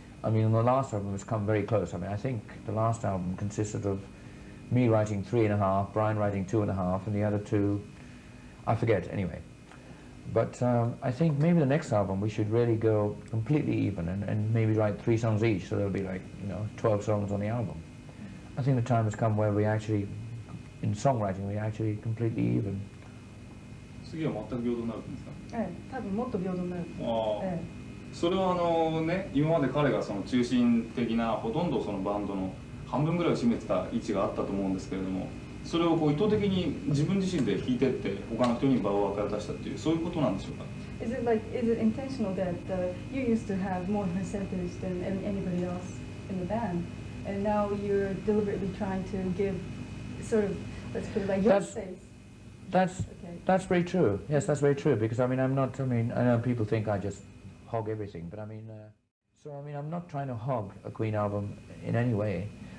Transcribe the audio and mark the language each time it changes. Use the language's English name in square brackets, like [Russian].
[English] I mean, the last album has come very close. I mean, I think the last album consisted of me writing 3.5, Brian writing 2.5, and the other two, I forget, anyway. But I think maybe the next album we should really go completely even and maybe write 3 songs each, so there'll be like, 12 songs on the album. I think the time has come where we actually, in songwriting, we actually completely even. [Japanese] 次は全く平等になるんですか？多分もっと平等になる。それはね、今まで彼がその中心的なほとんどそのバンドの半分ぐらいを占めてた位置があったと思うんですけれども、それをこう意図的に自分自身で弾いてって他の人に場を渡したっていうそういうことなんでしょうか？ [English] Is it intentional that you used to have more percentage than anybody else in the band, and now you're deliberately trying to give sort of, let's put it like, your space? That's very true. Yes, that's very true. Because I mean, I know people think I just hog everything, but I mean, I'm not trying to hog a Queen album in any way.